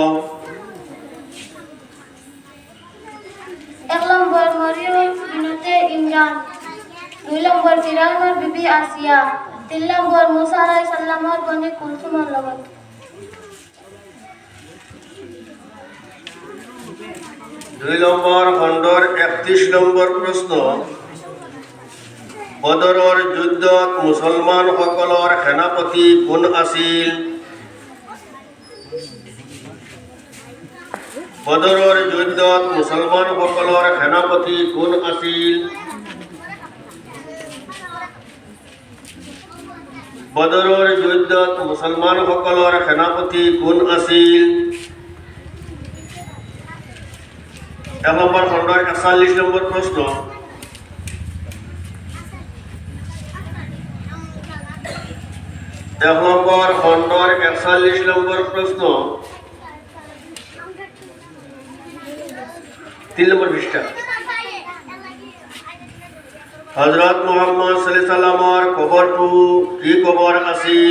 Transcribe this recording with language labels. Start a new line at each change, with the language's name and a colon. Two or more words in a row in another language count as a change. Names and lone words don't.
Assamese: এক নম্বর মরিয়ম বিনতে ইমরান, 2 নম্বর ফিরাউনের বিবি আসিয়া, 3 নম্বর মুসা
Arabic: عليه السلام
Assamese: বনি কুলসুমের লগত। দুই নম্বর খণ্ডর 31 নম্বর প্রশ্ন, বদৰৰ যুদ্ধত মুছলমান সকলৰ সেনাপতি কোন আছিল? বদৰৰ যুদ্ধত মুছলমান সকলৰ সেনাপতি কোন আছিল? বদৰৰ যুদ্ধত মুছলমান সকলৰ সেনাপতি কোন আছিল? এক নম্বর খণ্ডর 41 নম্বর প্রশ্ন, এক নম্বর খণ্ডর 41 নম্বর প্রশ্ন, 3 নম্বর পৃষ্ঠা। হযরত মুহাম্মদ
Arabic: صلى الله عليه وسلم
Assamese: কবৰটো কি কবৰ আছিল?